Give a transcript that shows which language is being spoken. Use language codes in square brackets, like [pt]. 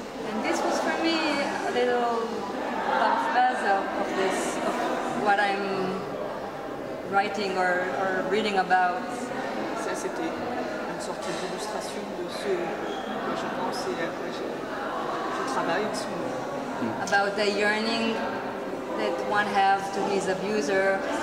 [en] And this was for me a little buzz of what I'm writing or reading about. [fr] Ça, c'était une sorte d'illustration de ce que je pense et à quoi je travaille en ce moment. [en] About the yearning that one has to his abuser.